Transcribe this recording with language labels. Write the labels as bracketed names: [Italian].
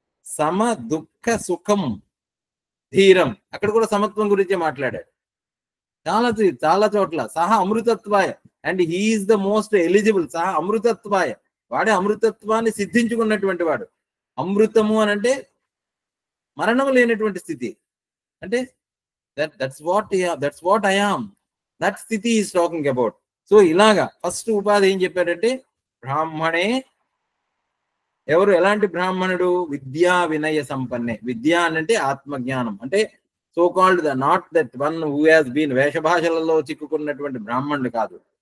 [Telugu] సమ దుఃఖ సుఖం ధీరం, అక్కడ కూడా సమత్వం గురించే మాట్లాడాడు చాలా చోట్ల. సహ అమృతత్వాయ, [English] And he is the most eligible. [Telugu] సహ అమృతత్వాయ, వాడే అమృతత్వాన్ని సిద్ధించుకున్నటువంటి వాడు. అమృతము అని అంటే మరణం లేనటువంటి స్థితి. [English] అంటే that's what I am. That స్థితి is talking about. [Telugu] సో ఇలాగా ఫస్ట్ ఉపాధి ఏం చెప్పాడంటే బ్రాహ్మణే. ఎవరు? ఎలాంటి బ్రాహ్మణుడు? విద్యా వినయ సంపన్నే. విద్య అంటే ఆత్మజ్ఞానం. [English] అంటే so called not that one who has been [Telugu] వేషభాషలలో చిక్కుకున్నటువంటి బ్రాహ్మణుడు కాదు.